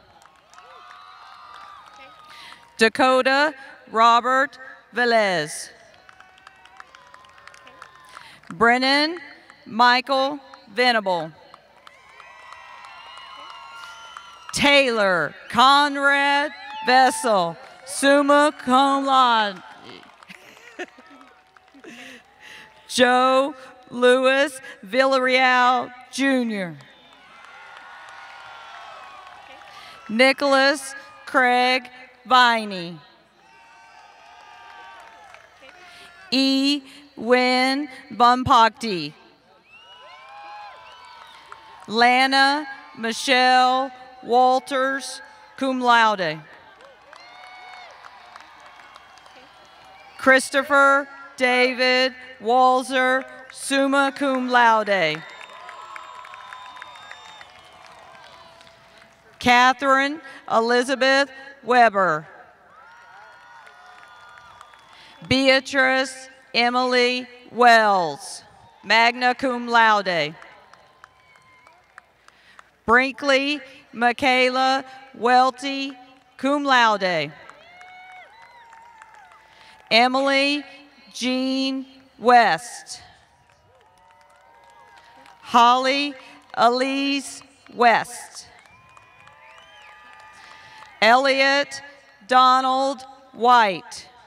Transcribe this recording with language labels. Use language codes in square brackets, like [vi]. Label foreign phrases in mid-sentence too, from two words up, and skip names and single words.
[en] Dakota Robert Velez. Brennan Michael Venable. Taylor Conrad Vessel, [la] summa cum laude. [en] Joe Louis Villarreal Jr. Nicholas Craig Viney. E. Win Bumpakti. Lana Michelle Walters, [la] cum laude. [en] Christopher David Walzer, [la] summa cum laude. [en] Catherine Elizabeth Weber. Beatrice Emily Wells, [la] magna cum laude. [en] Brinkley Michaela Welty, [la] cum laude. [en] Emily Jean West. Holly Elise West. Elliot Donald White.